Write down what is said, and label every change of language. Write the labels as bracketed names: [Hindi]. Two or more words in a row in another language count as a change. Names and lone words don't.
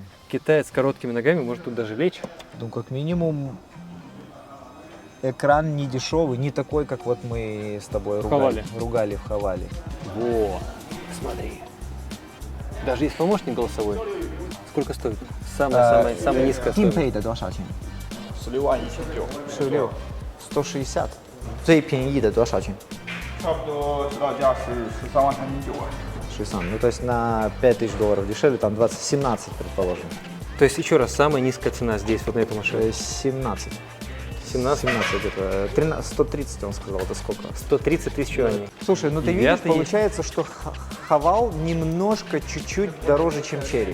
[Russian] китаец с короткими ногами может тут даже лечь. Ну, как минимум, экран не дешевый, не такой, как вот мы с тобой ругали в Хавале. Во, смотри. Даже есть помощник голосовой. Сколько стоит? Самая низкая стоимость. [Chinese] 定配的多少钱？ 16.9， 16,60. 最便宜的多少钱？差不多指导价是13.390万。 13. [Russian] Ну, то есть на $5000 дешевле, там 17, предположим. То есть еще раз, самая низкая цена здесь, вот на эту машину. 17. 17? 17 где-то. 13, 130 он сказал, это сколько? 130 тысяч юаней. Слушай, ну ты видишь, Девятый есть. получается, что Хавал немножко, чуть-чуть дороже, чем Chery.